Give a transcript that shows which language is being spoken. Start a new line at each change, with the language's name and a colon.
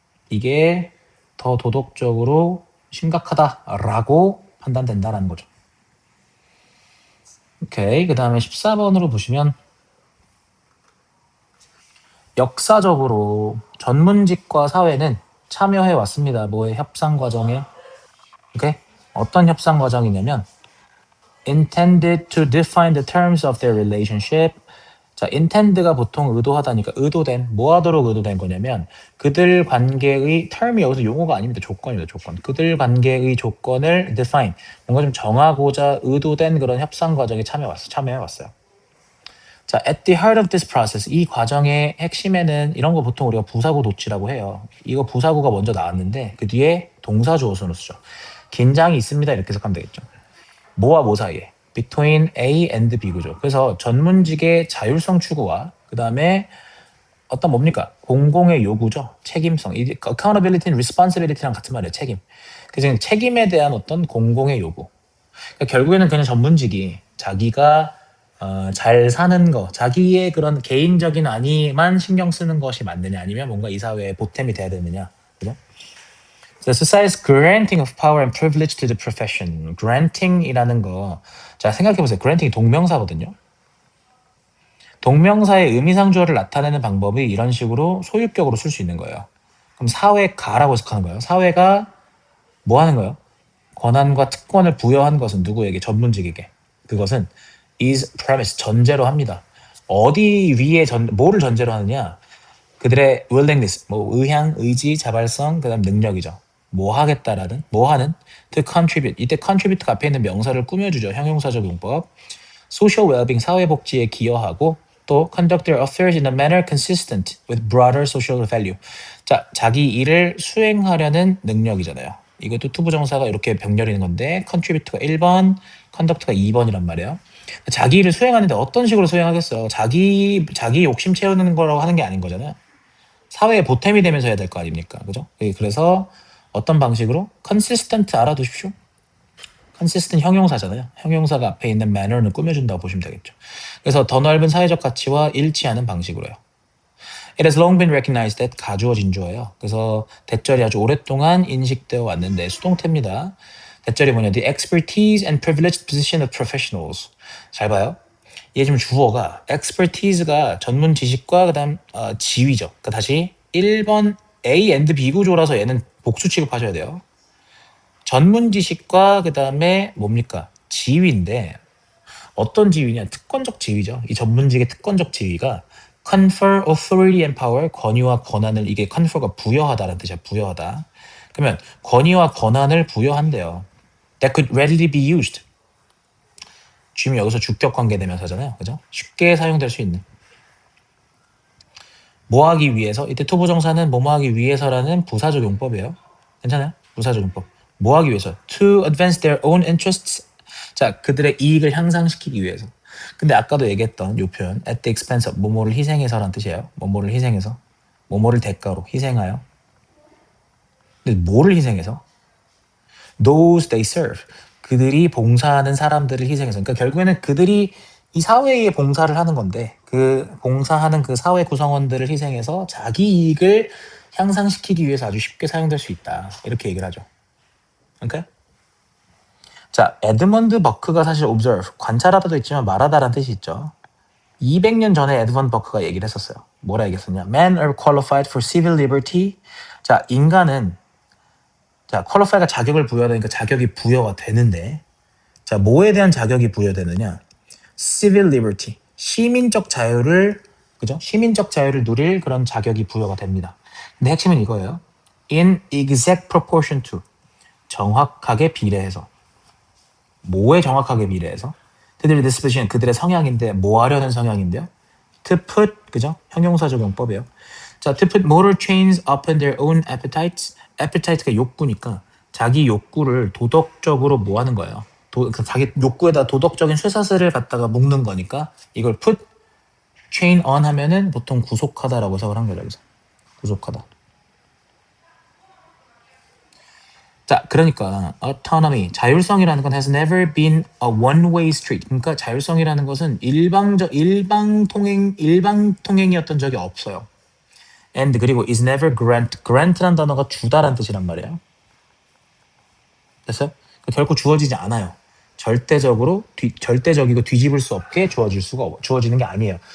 Korean: 이게 더 도덕적으로 심각하다라고 판단된다라는 거죠. 오케이. 그 다음에 14번으로 보시면 역사적으로 전문직과 사회는 참여해 왔습니다. 뭐의 협상 과정에. 오케이? 어떤 협상 과정이냐면
English: intended to define the terms of their relationship.
Korean: 자, intend가 보통 의도하다니까 의도된, 뭐 하도록 의도된 거냐면 그들 관계의 term이 여기서 용어가 아닙니다. 조건입니다. 조건. 그들 관계의 조건을 define, 뭔가 좀 정하고자 의도된 그런 협상 과정에 참여해 왔어요. 자,
English: at the heart of this process,
Korean: 이 과정의 핵심에는 이런 거 보통 우리가 부사구 도치라고 해요. 이거 부사구가 먼저 나왔는데 그 뒤에 동사 주어선으로 쓰죠. 긴장이 있습니다. 이렇게 해석하면 되겠죠. 뭐와 뭐 사이에?
English: between A and B구죠.
Korean: 그래서 전문직의 자율성 추구와 그 다음에 어떤 뭡니까? 공공의 요구죠. 책임성.
English: accountability and responsibility
Korean: 랑 같은 말이에요. 책임. 그래서 책임에 대한 어떤 공공의 요구. 그러니까 결국에는 그냥 전문직이 자기가 잘 사는 거, 자기의 그런 개인적인 안위만 신경 쓰는 것이 맞느냐, 아니면 뭔가 이 사회에 보탬이 돼야 되느냐, 그죠?
English: The society's granting of power and privilege to the profession.
Korean: granting이라는 거, 자 생각해 보세요. granting이 동명사거든요. 동명사의 의미상조어를 나타내는 방법이 이런 식으로 소유격으로 쓸 수 있는 거예요. 그럼 사회가라고 해석하는 거예요. 사회가 뭐 하는 거예요? 권한과 특권을 부여한 것은 누구에게? 전문직에게. 그것은
English: is premise,
Korean: 전제로 합니다. 어디 위에 뭐를 전제로 하느냐? 그들의 willingness, 뭐 의향, 의지, 자발성, 그다음 능력이죠. 뭐 하겠다라는, 뭐 하는,
English: to contribute.
Korean: 이때 contribute가 앞에 있는 명사를 꾸며주죠. 형용사적 용법.
English: social well-being,
Korean: 사회복지에 기여하고, 또
English: conduct their affairs in a manner consistent with broader social value.
Korean: 자, 자기 일을 수행하려는 능력이잖아요. 이것도 투부정사가 이렇게 병렬이는 건데 contribute가 1번, conduct가 2번이란 말이에요. 자기 일을 수행하는데 어떤 식으로 수행하겠어? 자기 욕심 채우는 거라고 하는 게 아닌 거잖아요. 사회에 보탬이 되면서 해야 될 거 아닙니까? 그죠? 그래서 어떤 방식으로? consistent 알아두십시오. consistent 형용사잖아요. 형용사가 앞에 있는 manner는 꾸며준다고 보시면 되겠죠. 그래서 더 넓은 사회적 가치와 일치하는 방식으로요.
English: It has long been recognized that
Korean: 가주어 진주어예요. 그래서 대절이 아주 오랫동안 인식되어 왔는데 수동태입니다. 대절이 뭐냐?
English: The expertise and privileged position of professionals.
Korean: 잘 봐요. 얘 지금 주어가 expertise가 전문 지식과 그다음 지위죠. 그러니까 다시 1번 A and B 구조라서 얘는 복수 취급하셔야 돼요. 전문 지식과 그다음에 뭡니까? 지위인데 어떤 지위냐? 특권적 지위죠. 이 전문직의 특권적 지위가
English: confer authority and power,
Korean: 권위와 권한을, 이게 confer가 부여하다라는 뜻이야. 부여하다. 그러면 권위와 권한을 부여한대요.
English: That could readily be used.
Korean: 지금 여기서 주격 관계 대명사잖아요. 그죠? 쉽게 사용될 수 있는. 뭐 하기 위해서? 이때 투부정사는 뭐뭐 하기 위해서라는 부사적 용법이에요. 괜찮아요? 부사적 용법. 뭐 하기 위해서?
English: To advance their own interests.
Korean: 자, 그들의 이익을 향상시키기 위해서. 근데 아까도 얘기했던 요 표현
English: at the expense of,
Korean: 뭐뭐를 희생해서라는 뜻이에요. 뭐뭐를 희생해서. 뭐뭐를 대가로 희생하여. 근데 뭐를 희생해서?
English: Those they serve.
Korean: 그들이 봉사하는 사람들을 희생해서. 그러니까 결국에는 그들이 이 사회에 봉사를 하는 건데 그 봉사하는 그 사회 구성원들을 희생해서 자기 이익을 향상시키기 위해서 아주 쉽게 사용될 수 있다. 이렇게 얘기를 하죠. 오케이? 자, 에드먼드 버크가 사실 observe, 관찰하다도 있지만 말하다라는 뜻이 있죠. 200년 전에 에드먼드 버크가 얘기를 했었어요. 뭐라 얘기했었냐?
English: Men are qualified for civil liberty.
Korean: 자, 인간은 qualify가 자격을 부여하니까 자격이 부여가 되는데 자, 뭐에 대한 자격이 부여되느냐? civil liberty, 시민적 자유를, 그죠? 시민적 자유를 누릴 그런 자격이 부여가 됩니다. 근데 핵심은 이거예요.
English: In exact proportion to,
Korean: 정확하게 비례해서. 뭐에 정확하게 비례해서? 그들의 disposition, 그들의 성향인데 뭐 하려는 성향인데요?
English: To put,
Korean: 그죠? 형용사적 용법이에요.
English: 자, to put moral chains upon their own appetites.
Korean: appetite가 욕구니까 자기 욕구를 도덕적으로 뭐 하는 거예요? 자기 욕구에다 도덕적인 쇠사슬을 갖다가 묶는 거니까 이걸 put chain on 하면은 보통 구속하다라고 해석을 한 거죠. 그래서 구속하다. 자, 그러니까
English: autonomy,
Korean: 자율성이라는 건
English: has never been a one-way street.
Korean: 그러니까 자율성이라는 것은 일방통행이었던 적이 없어요. And 그리고
English: is never
Korean: grant라는 단어가 주다라는 뜻이란 말이에요. 됐어요? 결코 주어지지 않아요. 절대적이고 뒤집을 수 없게 주어지는 게 아니에요.